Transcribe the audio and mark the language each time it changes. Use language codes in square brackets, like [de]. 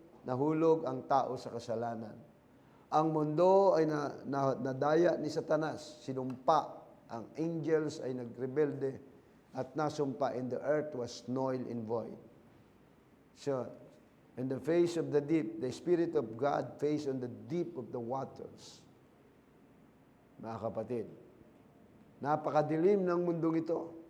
[tl] Nahulog ang tao sa kasalanan. Ang mundo ay nadaya ni Satanas. Sinumpa. Ang angels ay nagrebelde at nasumpa, [en] and the earth was null and void. So, in the face of the deep, the Spirit of God faced on the deep of the waters. [tl] Mga kapatid, napakadilim ng mundong ito.